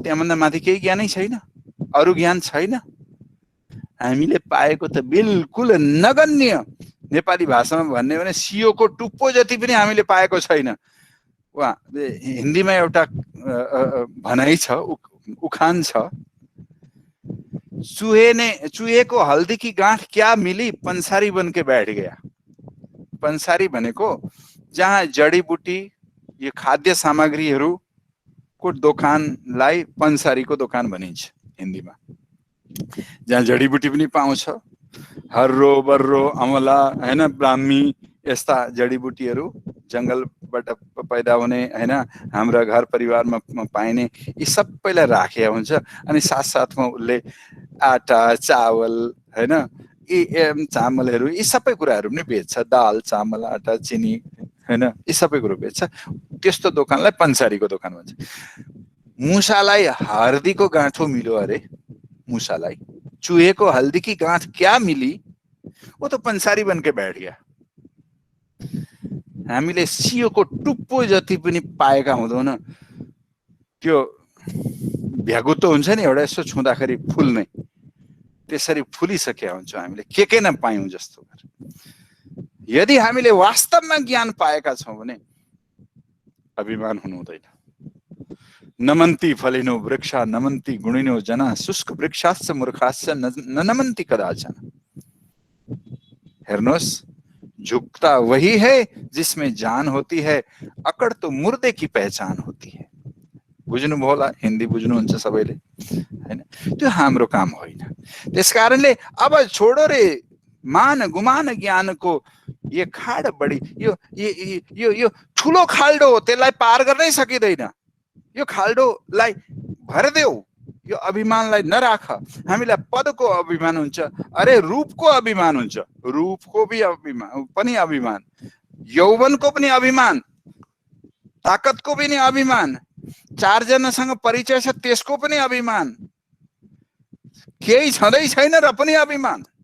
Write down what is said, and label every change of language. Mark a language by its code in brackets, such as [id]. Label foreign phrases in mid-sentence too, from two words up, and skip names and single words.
[ne] त्यहाँभन्दा माथि केही ज्ञानै छैन? अरु ज्ञान छैन? हामीले पाएको त बिल्कुल नगण्य। नेपाली भाषामा भन्ने भने सियोको टुप्पो जति पनि हामीले पाएको छैन। वा हिन्दीमा एउटा भनाइ छ, उखान छ, [hi] चूहे को हल्दी की गांठ क्या मिली, पंसारी बन के बैठ गया। [ne] पंसारी भनेको जहाँ जडीबुटी, यो खाद्य सामग्रीहरूको दोकानलाई पंसारीको दोकान भनिन्छ हिन्दीमा। जहाँ जडीबुटी पनि पाउँछ, हर्रो बर्रो अमला हैन, ब्राह्मी, यस्ता जडीबुटीहरू जंगलबाट पैदा हुने हैन, हाम्रा घर परिवारमा पाइने, यी सबैलाई राखेको हुन्छ। अनि साथसाथमा उसले [hi] आटा चावल [ne] हैन, यी चामलहरू, यी सबै कुराहरू पनि बेच्छ। दाल चामल आटा चिनी हैन, यी सबै कुरो बेच्छ। त्यस्तो दोकानलाई पंसारीको दोकान भन्छ। मुसालाई हर्दीको गाँठो मिल्यो अरे, मुसालाई [hi] चूहे को हल्दी की गांठ क्या मिली, वो तो पंसारी बन के बैठ गया। [ne] हामीले सियोको टुप्पो जति पनि पाएका हुँदैन। त्यो भ्यागुतो हुन्छ नि एउटा, यसो छुँदाखेरि फुल्ने, त्यसरी फुलिसकेका हुन्छौँ हामीले, के नपायौं जस्तो। यदि हामीले वास्तवमा ज्ञान पाएका छौं भने अभिमान हुनु हुँदैन। [sa] नमन्ति फलिनो वृक्षा नमन्ति गुणिनो जना, शुष्क वृक्षाश्च मूर्खाश्च न नमन्ति कदाचन। [ne] हेर्नुहोस्, [hi] झुकता वही है जिसमें जान होती है, अकड़ तो मुर्दे की पहचान होती है। [ne] बुझ्नुभयो होला, हिन्दी बुझ्नुहुन्छ सबैले हैन। त्यो हाम्रो काम होइन। त्यसकारणले अब छोडो रे मान गुमान ज्ञानको यो खाड बढी यो यो यो ठुलो खाल्डो हो, त्यसलाई पार गर्नै सकिँदैन। यो खाल्डोलाई भरिदेऊ, यो अभिमानलाई नराख। हामीलाई पदको अभिमान हुन्छ, अरे रूपको अभिमान हुन्छ, रूपको पनि अभिमान, यौवनको पनि अभिमान, ताकतको पनि अभिमान, चारजनासँग परिचय छ त्यसको पनि अभिमान, केही छँदै छैन र पनि अभिमान।